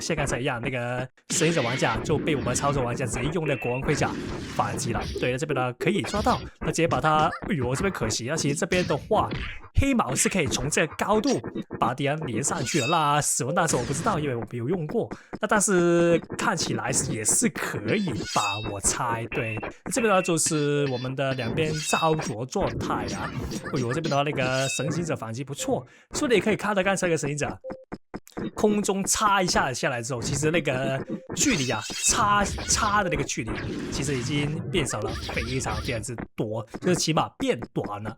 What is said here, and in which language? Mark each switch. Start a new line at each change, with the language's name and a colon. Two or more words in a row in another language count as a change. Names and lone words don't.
Chinese: 像剛才一樣，那個神行者玩家就被我們超神玩家直接用那個國王盔甲反擊了。對，那這邊呢可以抓到，那直接把他，哎呦，我這邊可惜，那其實這邊的話，黑毛是可以從這個高度把敵人連上去的。那死亡大師我不知道，因為我沒有用過，那但是看起來也是可以吧，我猜。對，這邊呢就是我們的兩邊焦灼狀態啊。哎呦，這邊的話那個神行者反擊不錯，所以你可以看到剛才那個神行者空中插一下下來之後，其實那個距離啊，插的那個距離其實已經變少了非常之多，就是起碼變短了。